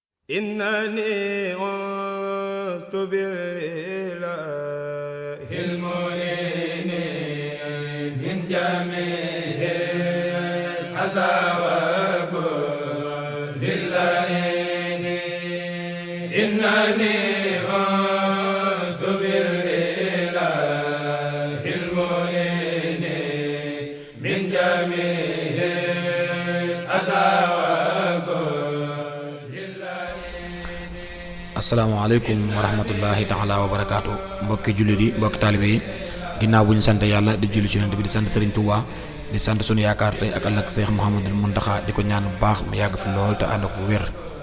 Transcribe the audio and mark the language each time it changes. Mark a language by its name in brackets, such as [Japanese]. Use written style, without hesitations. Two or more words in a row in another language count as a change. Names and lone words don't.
[Arabic] إنني عزت بالإله المعين من جميع الأذى وكل اللعين إنني عزت بالإله المعين من جميع الأذى. السلام عليكم ورحمة الله تعالى وبركاته [Wolof] mbokki jullit yi mbokki taalibe yi ginnaaw bu ñu sant yàlla di julli ci yonent bi di sant Serigne Touba di sant sunu yaakaar tey ak ëllëg Cheikh Mouhamadul Mountakha di ko ñaan bu baax mu yàgg fi lool te ànd ak bu wér.